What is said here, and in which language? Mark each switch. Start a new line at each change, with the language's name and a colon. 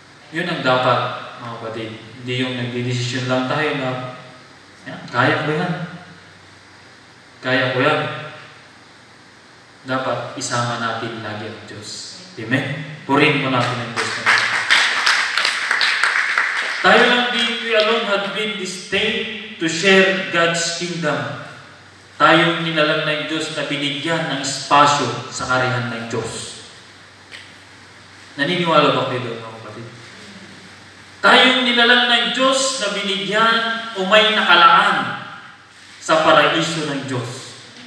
Filipino: Yun ang dapat, mga kapatid. Hindi yung nagdidesisyon lang tayo na, kaya ko yan. Kaya ko yan. isama natin lagi ang Diyos. Amen? Purihin mo natin ang Diyos. Tayo lang din,
English: we alone had been destined to share God's kingdom.
Filipino: Tayong nilalang ng Diyos na binigyan ng espasyo sa karihan ng Diyos. Naniniwala ba kayo doon, mga kapatid? Tayong nilalang ng Diyos na binigyan o may nakalaan sa paraiso ng Diyos.